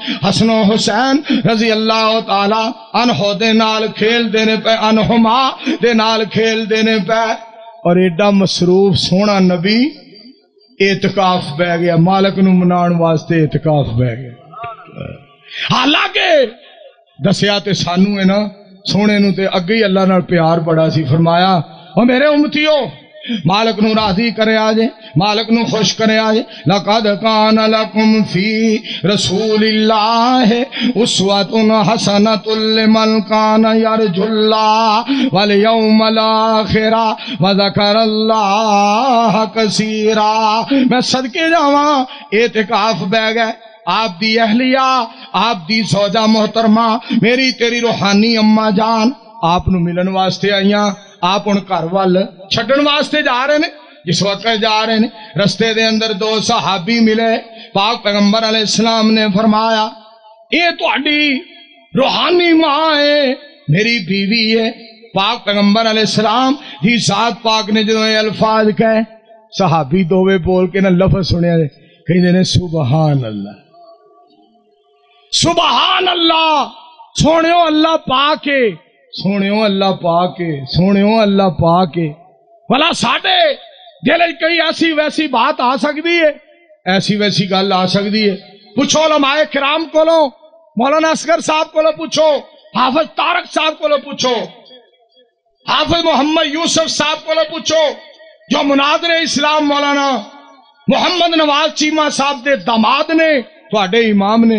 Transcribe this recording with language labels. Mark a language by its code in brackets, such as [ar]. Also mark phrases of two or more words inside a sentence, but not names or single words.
[pa] حسن و حسین [ar] رضی اللہ تعالی عنہ [pa] دے نال کھیل دینے پہ، عنہما دے نال کھیل دینے پہ، اور ایڈا مصروف سونا نبی اعتکاف بہ گیا، مالک نو منان واسطے اعتکاف بہ گیا. حالانکہ دسیا تے سانو ہے نا سونے نو تے اگے ہی اللہ نال پیار بڑا سی. فرمایا او میرے امتیو مالک نو راضی کرے آجے، مالک نو خوش کرے آجے. [ar] لقد کان لکم فی رسول اللہ اسوۃ حسنۃ لمن کان یرجو اللہ والیوم الاخر وذکر اللہ کثیرا. [pa] میں صدقے جاواں اعتکاف بہ گئے، آپ دی اہلیہ، آپ دی زوجہ محترمہ، میری تیری روحانی اماں جان آپ نو ملن واسطے آئیاں. آپ ان گھر وال چھڈن واسطے جا رہے نے. جس وقت جا رہے نے رستے دے اندر 2 صحابی ملے. پاک پیغمبر [ar] علیہ السلام [pa] نے فرمایا یہ تہاڈی روحانی ماں ہے، میری بیوی ہے. پاک پیغمبر [ar] علیہ السلام [pa] دی ذات پاک نے جدوں یہ الفاظ کہے، صحابی دووے بول کے نہ لفظ سنیا کہندے نے [ar] سبحان اللہ سبحان اللہ. [pa] سونیو اللہ پاک ہے، سونیو اللہ پاک ہے، سونیو اللہ پاک ہے. بھلا ساڈے دل وچ کوئی ایسی ویسی بات آ سکتی ہے، ایسی ویسی گل آ سکتی ہے؟ پوچھو علماء کرام کولو، مولانا اصغر صاحب کولو پوچھو، حافظ طارق صاحب کولو پوچھو، حافظ محمد یوسف صاحب کولو پوچھو، جو مناظر اسلام مولانا محمد نواز چیمہ صاحب دے داماد نے، تواڈے امام نے.